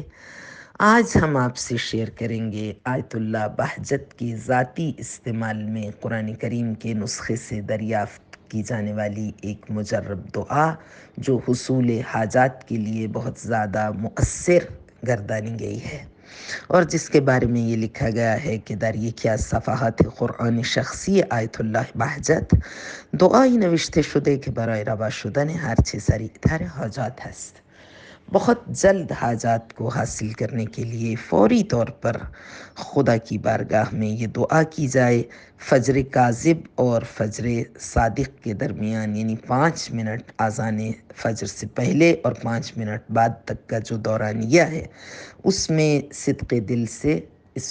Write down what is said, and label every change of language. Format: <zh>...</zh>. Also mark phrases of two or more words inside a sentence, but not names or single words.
<ur>آج ہم آپ سے شیئر کریں گے آیت اللہ بہجت کی ذاتی استعمال میں قرآن کریم کے نسخے سے دریافت کی جانے والی ایک مجرب دعا جو حصول حاجات کے لیے بہت زیادہ مؤثر گردانی گئی ہے، اور جس کے بارے میں یہ لکھا گیا ہے کہ</ur> <fa>در یکی از صفحات قرآن شخصی آیت الله بهجت دعایی نوشته شده که برای روا شدن هرچه سریعتر حاجات است.</fa> <ur>بہت جلد حاجات کو حاصل کرنے کے لیے فوری طور پر خدا کی بارگاہ میں یہ دعا کی جائے، فجر کاذب اور فجر صادق کے درمیان، یعنی 5 منٹ اذان فجر سے پہلے اور 5 منٹ بعد تک کا جو دورانیہ ہے، اس میں صدق دل سے اس</ur>